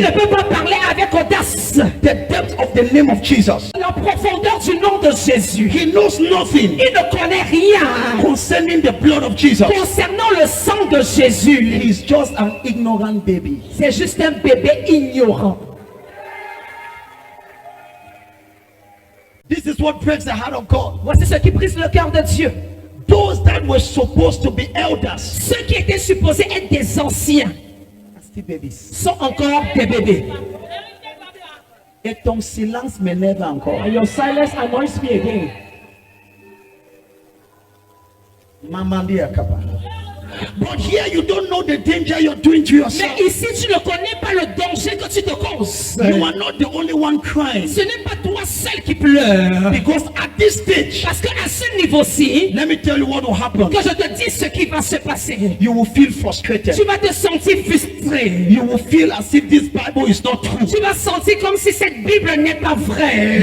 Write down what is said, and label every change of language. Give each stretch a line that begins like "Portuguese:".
French: ne peut pas parler avec audace.
English: the depth of the name of Jesus.
French: La profondeur du nom de Jésus.
English: He knows nothing
French: Il ne connaît rien
English: concerning the blood of Jesus.
French: concernant le sang de Jésus.
English: He's just an ignorant baby.
French: C'est juste un bébé ignorant.
English: This is what breaks the heart of God.
French: Voici ce qui brise le cœur de Dieu.
English: Those that were supposed to be elders
French: Ceux qui étaient supposés être des anciens
English: are still babies.
French: sont encore des bébés. Et ton silence m'énerve encore.
English: And your silence annoys me again.
French: Maman dit à Kaba.
English: But here you don't know the danger you're doing to yourself.
French: Mais ici, tu ne connais pas le danger que tu te causes.
English: You are not the only one crying.
French: Ce n'est pas toi seul qui pleure.
English: Because at this stage,
French: Parce qu'à ce niveau-ci,
English: let me tell you what will happen.
French: que je te dis ce qui va se passer,
English: You will feel frustrated.
French: tu vas te sentir frustré.
English: You will feel as if this Bible is not true.
French: Tu vas sentir comme si cette Bible n'est pas vraie.